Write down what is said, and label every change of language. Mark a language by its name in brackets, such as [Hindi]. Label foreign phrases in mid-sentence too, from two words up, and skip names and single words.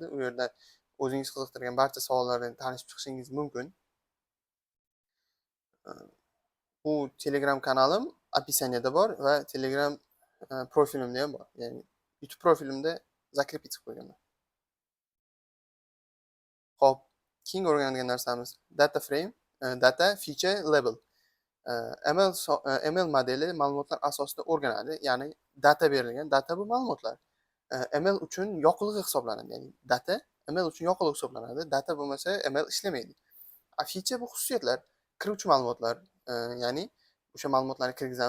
[Uzbek] U yerda o'zingiz qiziqtirgan barcha savollardan tanishib chiqishingiz mumkin. Bu Telegram kanalim описаниеda bor va Telegram profilimda ham bor. Ya'ni YouTube profilimda zakrepitiv qo'yganman. Xo'p, keyingi o'rganadigan narsamiz [English] data frame, data feature label. [Uzbek] ML modeli ma'lumotlar asosida o'rganadi, ya'ni data berilgan. Data bu ma'lumotlar. ML uchun yoqilg'i hisoblanadi, ya'ni data ML uchun yoqilg'i hisoblanadi. Data bo'lmasa ML ishlamaydi. Feature bu xususiyatlar, kiruvchi ma'lumotlar, ya'ni o'sha ma'lumotlarni kirgizamiz.